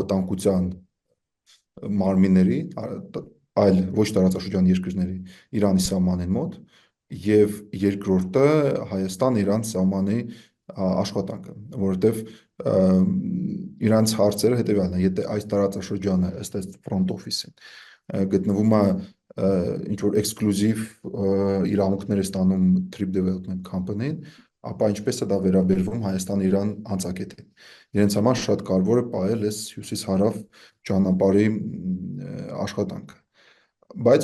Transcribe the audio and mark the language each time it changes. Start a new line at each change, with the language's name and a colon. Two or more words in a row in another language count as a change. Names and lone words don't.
Armenian: անվտանգության մարմինների, այլ ոչ տարածաշրջան երկրների Իրանի սահմանին մոտ, եւ երկրորդը Հայաստան իրանց սահմանի աշխատանքը, որովհետեւ իրանց հարցերը հետեւյալն է, եթե այս տարածաշրջանը ըստ այս
English: front office-
Armenian: ին գտնվում է ինչ որ էքսկլյուզիվ իրավունքներ է ստանում Trip Development Company-ն, ապա ինչպես է դա վերաբերվում Հայաստան-Իրան հանցակետին։ Իրենց համար շատ կարևոր է պահել այս հյուսիս-հարավ ճանապարհի աշխատանքը։ Բայց